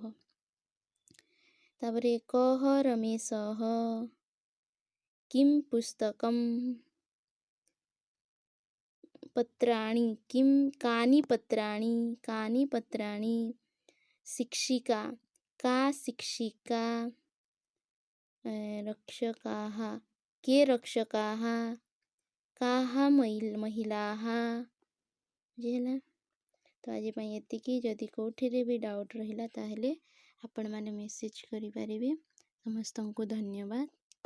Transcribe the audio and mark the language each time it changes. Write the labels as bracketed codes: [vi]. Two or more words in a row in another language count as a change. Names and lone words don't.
[sa] तापरे कः रमेशः किं पुस्तकं पत्राणि किं कानि पत्राणि शिक्षिका का शिक्षिका रक्षकाः के रक्षकाः काः महिलाः बुझिहेला। [or] ତୋ ଆଜି ଏତିକି ଯଦି କୋଠିରେ ବି ଡାଉଟ ରହିଲା ତାହେଲେ ଆପଣ ମାନେ ମେସେଜ କରି ପାରିବେ। ସମସ୍ତ କୁ ଧନ୍ୟବାଦ।